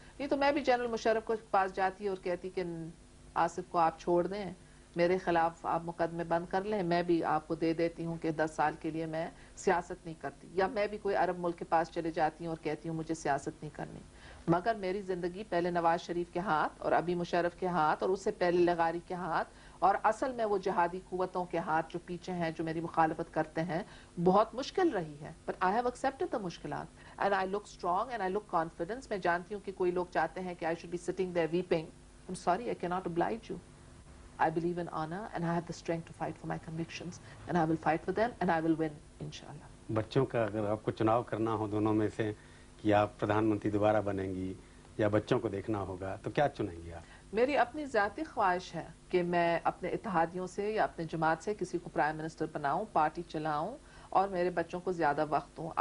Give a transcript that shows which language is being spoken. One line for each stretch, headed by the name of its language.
Urdu: نہیں تو میں بھی جنرل مشرف کو پاس جاتی اور کہتی کہ آصف کو آپ چھوڑ دیں، میرے خلاف آپ مقدمے بند کر لیں، میں بھی آپ کو دے دیتی ہوں کہ 10 سال کے لیے میں سیاست نہیں کرتی، یا میں بھی کوئی عرب ملک کے پاس چلے جاتی ہوں اور کہتی ہوں مجھے سیاست نہیں کرنی. مگر میری زندگی پہلے نواز شریف کے ہاتھ اور ابھی مشرف کے ہاتھ اور اس سے پہلے لغاری کے ہاتھ اور اصل میں وہ جہادی قوتوں کے ہاتھ جو پیچھے ہیں جو میری مخالفت کرتے ہیں بہت مشکل رہی ہے.
English: But I have accepted the
Urdu: مشکلات
English: and I look strong and I look confident.
Urdu: میں جانتی ہوں کہ کوئی لوگ چاہتے ہیں کہ
English: I should be sitting there weeping. I'm sorry, I cannot oblige you. I believe in honor and I have the strength to fight for my convictions and I will fight for them and I will win, inshallah.
Urdu: بچوں کا اگر آپ کو چناؤ کرنا ہو دونوں میں سے کہ آپ پردھان منتری دوبارہ بنیں گی یا بچوں کو دیکھنا ہوگا تو کیا چنیں گی آپ؟ میری اپنی ذاتی خواہش ہے کہ میں اپنے اتحادیوں سے یا اپنے جماعت سے کسی کو پرائم منسٹر بناؤں، پارٹی چلاؤں اور میرے بچوں کو زیادہ وقت دوں.